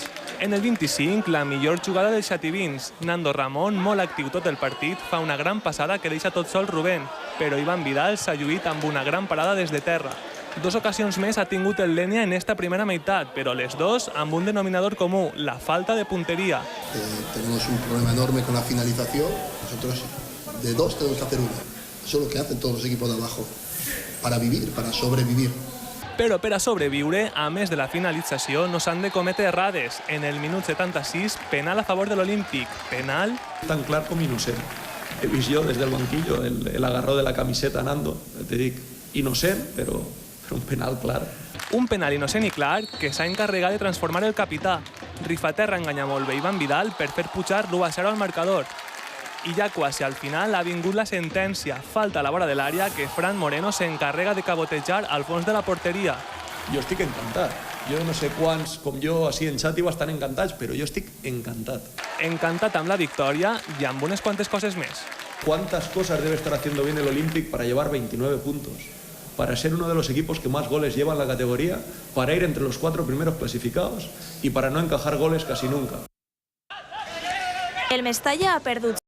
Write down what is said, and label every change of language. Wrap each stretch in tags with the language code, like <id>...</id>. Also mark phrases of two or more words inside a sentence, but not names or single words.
<ca>En el 25, la millor jugada dels xativins. Nando Ramon, molt actiu tot el partit, fa una gran passada que deixa tot sol Rubén, però Ivan Vidal s'ha lluït amb una gran parada des de terra. Dos ocasions més ha tingut el Dénia en esta primera meitat, però les dos amb un denominador comú, la falta de puntería.</ca> <es>Tenemos un problema enorme con la finalización. Nosotros de dos tenemos que hacer una. Eso es lo que hacen todos los equipos de abajo, para vivir, para sobrevivir.</es> <ca>Però per a sobreviure, a més de la finalització, no s'han de cometre errades. En el minut 76, penal a favor de l'Olímpic. Penal... Tan clar com innocent. He vist jo des del banquillo</ca> <es>el agarró de la camiseta</es> <ca>Nando. Te dic, innocent, però un penal clar. Un penal innocent i clar que s'ha encarregat de transformar el capità. Rifaterra enganya molt bé Ivan Vidal per fer pujar l'1-0 al marcador. I ja quasi al final ha vingut la sentència. Falta a la vora de l'àrea que Fran Moreno s'encarrega de cabotejar al fons de la porteria. Jo estic encantat. Jo no sé quants, com jo, així en Xàtiva estan encantats, però jo estic encantat. Encantat amb la victòria i amb unes quantes coses més.</ca> <es>¿Cuántas cosas debe estar haciendo bien el Olympic para llevar 29 puntos? Para ser uno de los equipos que más goles lleva en la categoría, para ir entre los 4 primeros clasificados y para no encajar goles casi nunca.</es> <ca>El Mestalla ha perdut</ca>